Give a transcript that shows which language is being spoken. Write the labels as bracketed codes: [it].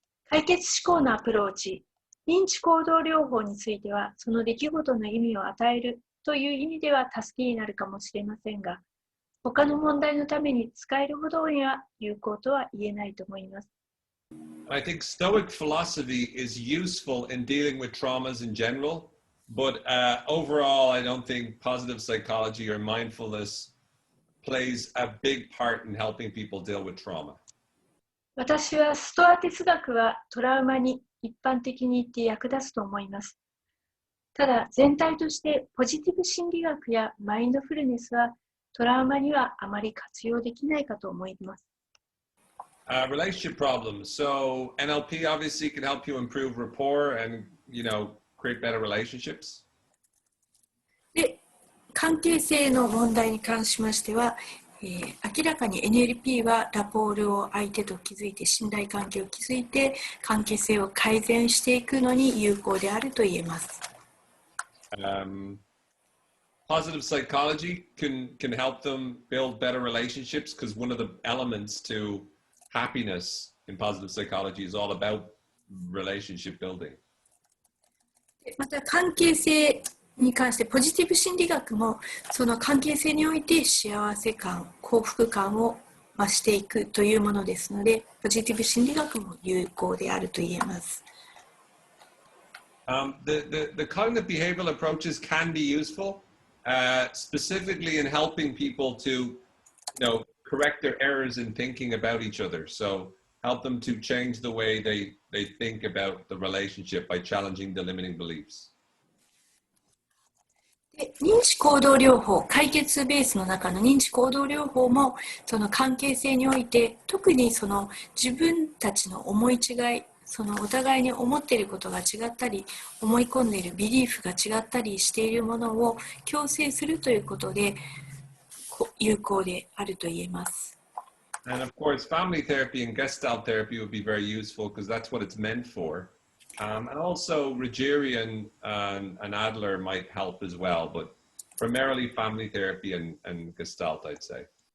[ja] 解決思考のアプローチ、認知行動療法については、その出来事の意味を与えるという意味では助けになるかもしれませんが、他の問題のために使えるほどには有効とは言えないと思います。 [en] I think Stoic philosophy is useful in dealing with traumas in general, but overall, I don't think positive psychology or mindfulness plays a big part in helping people deal with trauma. [ja] 私はストア哲学はトラウマに一般的に言って役立つと思います。ただ全体としてポジティブ心理学やマインドフルネスはトラウマにはあまり活用できないかと思います。 [en] Relationship problems. So NLP obviously can help you improve rapport and, create better relationships. [ja] で、関係性の問題に関しましては、明らかに NLP はラポールを相手と築いて信頼関係を築いて関係性を改善していくのに有効であると言えます。 [en] Positive psychology can help them build better relationships because one of the elements to happiness in positive psychology is all about relationship building. [ja] また関係性に関してポジティブ心理学もその関係性において幸せ感、幸福感を増していくというものですので、ポジティブ心理学も有効であると言えます。 [en] The cognitive behavioral approaches can be useful, specifically in helping people to, correct their errors in thinking about each other. So help them to change the way they think about the relationship by challenging the limiting beliefs. [ja] 認知行動療法、解決ベースの中の認知行動療法もその関係性において特にその自分たちの思い違い、そのお互いに思っていることが違ったり思い込んでいるビリーフが違ったりしているものを矯正するということで有効であると言えます。 [en] And of course, family therapy and Gestalt therapy would be very useful because that's what it's meant for. And also Rogerian and Adler might help as well, but primarily family therapy and Gestalt, I'd say.